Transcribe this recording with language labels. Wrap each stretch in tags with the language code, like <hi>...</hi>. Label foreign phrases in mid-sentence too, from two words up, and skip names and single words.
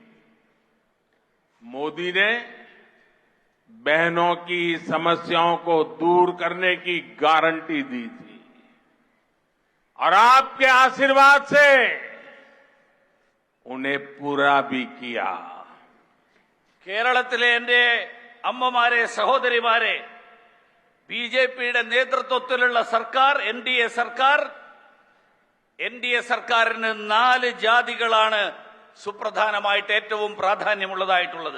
<hi>मोदी ने बहनों की समस्याओं को दूर करने की गारंटी दी थी और आपके आशीर्वाद से उन्हें पूरा भी किया.</hi> <ml>കേരളത്തിലെ എന്റെ അമ്മമാരെ, സഹോദരിമാരെ, ബിജെപിയുടെ നേതൃത്വത്തിലുള്ള സർക്കാർ, എൻഡിഎ സർക്കാരിന് 4 ജാതികളാണ് സുപ്രധാനമായിട്ട് ഏറ്റവും പ്രാധാന്യമുള്ളതായിട്ടുള്ളത്.</ml>